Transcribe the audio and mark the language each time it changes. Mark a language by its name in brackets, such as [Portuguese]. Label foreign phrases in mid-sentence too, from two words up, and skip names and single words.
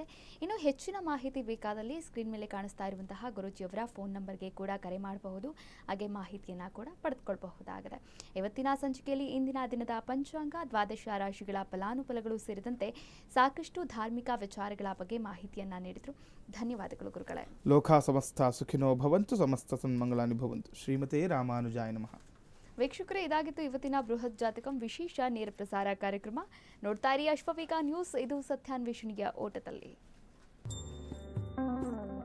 [Kannada] ಇನ್ನು ಹೆಚ್ಚಿನ ಮಾಹಿತಿ ಬೇಕಾದಲ್ಲಿ ಸ್ಕ್ರೀನ್ ಮೇಲೆ ಕಾಣಿಸ್ತಾ ಇರುವಂತಹ ಗುರೂಜಿಯವರ ಫೋನ್ ನಂಬರ್ಗೆ ಕೂಡ ಕರೆ ಮಾಡಬಹುದು, ಹಾಗೆ ಮಾಹಿತಿಯನ್ನು ಕೂಡ ಪಡೆದುಕೊಳ್ಳಬಹುದಾಗಿದೆ. ಇವತ್ತಿನ ಸಂಚಿಕೆಯಲ್ಲಿ ಇಂದಿನ ದಿನದ ಪಂಚಾಂಗ, ದ್ವಾದಶ ರಾಶಿಗಳ ಫಲಾನುಫಲಗಳು ಸೇರಿದಂತೆ ಸಾಕಷ್ಟು ಧಾರ್ಮಿಕ ವಿಚಾರಗಳ ಬಗ್ಗೆ ಮಾಹಿತಿಯನ್ನು ನೀಡಿದರು. ಧನ್ಯವಾದಗಳು ಗುರುಗಳೇ. [Sanskrit] ಲೋಕ ಸಮಸ್ತ ಸುಖಿನೋ ಭವಂತು, ಸಮಸ್ತ ಸನ್ಮಂಗಳಾನಿ ಭವಂತು. ಶ್ರೀಮತೆ ರಾಮಾನುಜಾಯ ನಮಃ. [Kannada] ವೀಕ್ಷಕರೇ, ಇದಾಗಿತ್ತು ಇವತ್ತಿನ ಬೃಹತ್ ಜಾತಕಂ ವಿಶೇಷ ನೇರ ಪ್ರಸಾರ ಕಾರ್ಯಕ್ರಮ. ನೋಡ್ತಾ ಇರಿ ಅಶ್ವವೇಗ ನ್ಯೂಸ್, ಇದು ಸತ್ಯಾನ್ವೇಷಣೆಯ ಓಟದಲ್ಲಿ.